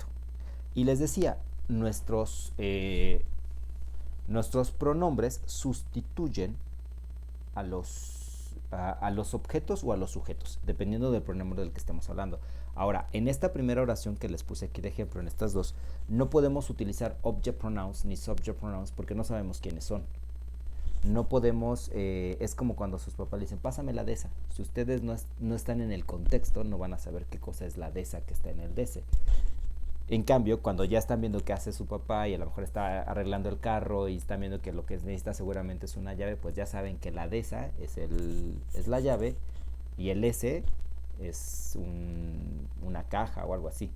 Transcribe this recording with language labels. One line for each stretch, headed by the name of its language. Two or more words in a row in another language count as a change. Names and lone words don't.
Spanish: Y les decía, nuestros pronombres sustituyen a los objetos o a los sujetos, dependiendo del pronombre del que estemos hablando. Ahora, en esta primera oración que les puse aquí de ejemplo, en estas dos, no podemos utilizar
English: object pronouns
Spanish: ni
English: subject pronouns
Spanish: porque no sabemos quiénes son. No podemos, es como cuando sus papás le dicen, pásame la de esa. Si ustedes no están en el contexto, no van a saber qué cosa es la de esa que está en el de ese. En cambio, cuando ya están viendo qué hace su papá y a lo mejor está arreglando el carro y están viendo que lo que necesita seguramente es una llave, pues ya saben que la de esa es la llave y el S es una caja o algo así.